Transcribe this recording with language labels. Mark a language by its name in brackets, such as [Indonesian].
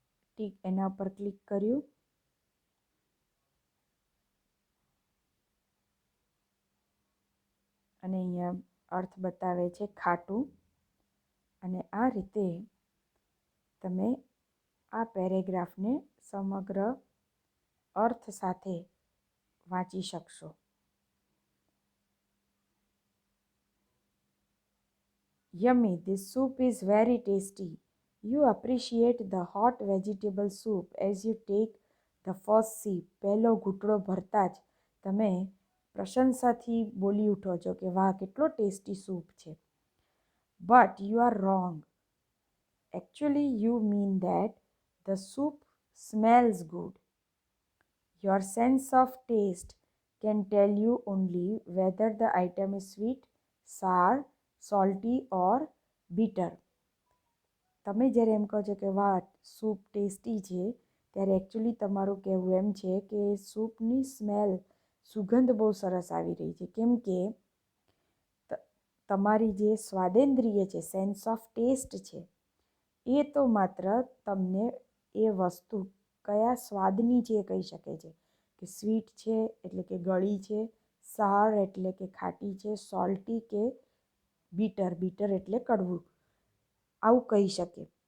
[Gujarati] Tick એના ઉપર click કર્યું અને અહીંયા અર્થ બતાવે છે ખાટું. અને આ રીતે તમે આ પેરેગ્રાફને સમગ્ર અર્થ સાથે વાંચી શકશો. [English] Yummy, this soup is very tasty. You appreciate the hot vegetable soup as you take the first sip. [Gujarati] પહેલો ઘૂંટડો ભરતા જ તમે પ્રશંસાથી બોલી ઉઠો છો કે વાહ, કેટલો ટેસ્ટી સૂપ છે. [English] But you are wrong. Actually, you mean that the soup smells good. Your sense of taste can tell you only whether the item is sweet, sour, salty or bitter. [Gujarati] તમે જ્યારે એમ કહો છો કે વાહ, soup tasty છે, ત્યારે actually તમારું કહેવું એમ છે કે સૂપની સ્મેલ, સુગંધ બહુ સરસ આવી રહી છે. કેમ કે તમારી જે સ્વાદેન્દ્રિય છે, સેન્સ ઓફ ટેસ્ટ છે, એ તો માત્ર તમને એ વસ્તુ કયા સ્વાદની છે એ કહી શકે છે કે સ્વીટ છે એટલે કે ગળી છે, સાર એટલે કે ખાટી છે, સોલ્ટી કે બીટર, બીટર એટલે કડવું, આવું કહી શકે.